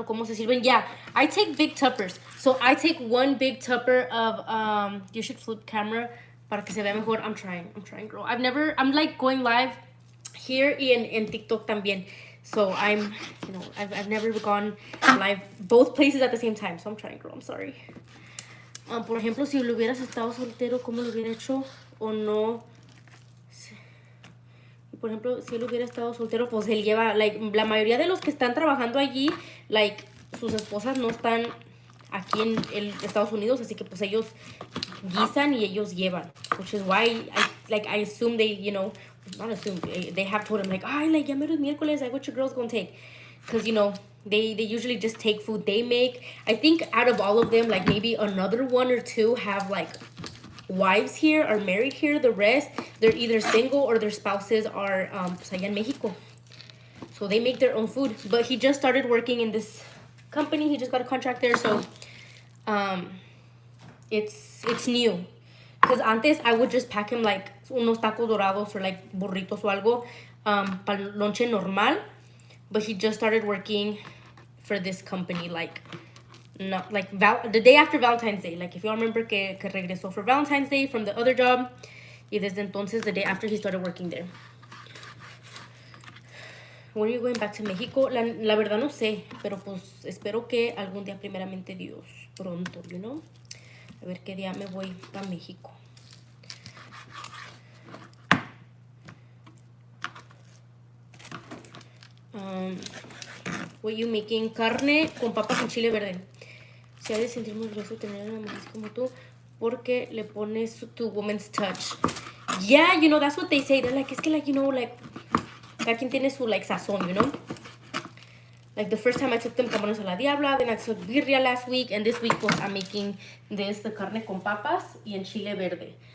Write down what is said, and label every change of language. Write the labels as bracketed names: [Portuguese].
[Spanish] ¿Cómo se sirven? [English] Yeah, I take big tuppers. So I take one big tupper of, you should flip camera [Spanish] para que se vea mejor. [English] I'm trying, girl. I'm like going live here in TikTok también. So I've never gone live both places at the same time. So I'm trying, girl. I'm sorry. [Spanish] Por ejemplo, si lo hubieras estado soltero, ¿cómo lo hubiera hecho? O no. Por ejemplo, si él hubiera estado soltero, pues él lleva, like, la mayoría de los que están trabajando allí, like, sus esposas no están aquí en Estados Unidos, así que pues ellos guisan y ellos llevan, [English] which is why I assume they, you know, not assume, they have told him like, ay, like, ya mero es miércoles, like, what your girls gonna take? Because, you know, they usually just take food they make. I think out of all of them, like, maybe another one or two have, like, wives here, are married here. The rest, they're either single or their spouses are [Spanish] pues allá en Mexico. [English] So they make their own food. But he just started working in this company. He just got a contract there. So it's new. Because antes I would just pack him like [Spanish] unos tacos dorados [English] or like burritos [Spanish] o algo para lonche normal. [English] But he just started working for this company like not like the day after Valentine's Day. Like if you all remember [Spanish] que regresó [English] for Valentine's Day from the other job. [Spanish] Y desde entonces, [English] the day after he started working there. When are you going back to Mexico? [Spanish] La verdad no sé, pero pues espero que algún día primeramente Dios, pronto, [English] you know? [Spanish] A ver qué día me voy a México. [English] What you making? [Spanish] Carne con papas en chile verde. Se ha de sentir muy grueso tener una mujer como tú porque le pones tu [English] woman's touch. Yeah, you know, that's what they say. They're like, [Spanish] es que [English] like, you know, like, [Spanish] cada quien tiene su [English] like sazón, you know? Like the first time I took them camarones a la diabla, then I took birria last week, and this week pues I'm making this, the carne con papas y en chile verde.